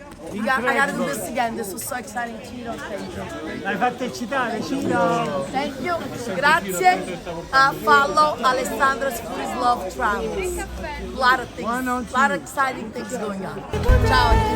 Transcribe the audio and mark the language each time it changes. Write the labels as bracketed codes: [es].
[en] I gotta do this again. This was so exciting, Cheeto. Thank you. [it] L'hai fatta eccitare, Cino. [en] Thank you. [it] Grazie. [en] Follow Alessandro's Food Love Travels. A lot of things, a lot of exciting things going on. Ciao.